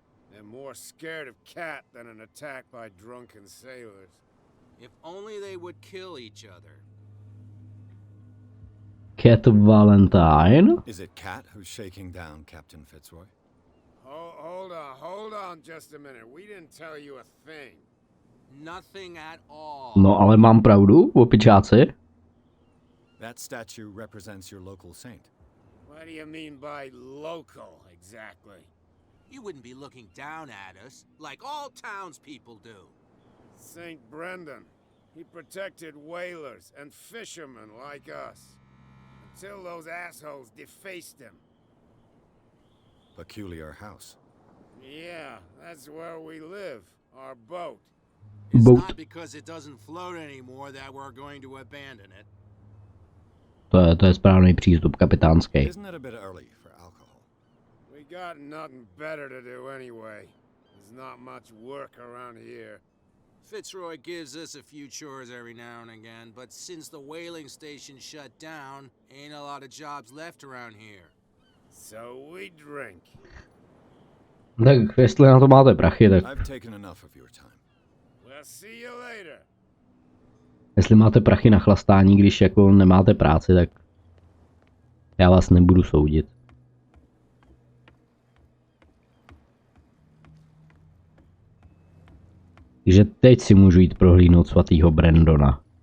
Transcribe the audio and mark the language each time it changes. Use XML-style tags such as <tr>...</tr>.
<en>They're more scared of cat than an attack by drunken sailors. If only they would kill each other. Cat Valentine? Is it Cat who's shaking down Captain Fitzroy? Hold on just a minute. We didn't tell you a thing. Nothing at all.</en> <cs>No, ale mám pravdu, opičáci?</cs> <en>That statue represents your local saint. What do you mean by local, exactly? You wouldn't be looking down at us like all townspeople do. St. Brendan. He protected whalers and fishermen like us. Until those assholes defaced him. Peculiar house. Yeah, that's where we live. Our boat. It's Boat. not because it doesn't float anymore that we're going to abandon it.</en> <cs>To je správný přístup kapitánský.</cs> <en>Isn't it a bit early for alcohol? We got nothing better to do anyway. There's not much work around here. Fitzroy gives us a few chores every now and again, but since the whaling station shut down, ain't a lot of jobs left around here. So we drink.</en> <cs>Tak jestli na to máte prachy, tak</cs> <en>I've taken enough of your time. We'll see you later.</en> <cs>jestli máte prachy na chlastání, když jako nemáte práci, tak já vás nebudu soudit. Takže teď si můžu jít prohlídnout svatýho Brandona.</cs>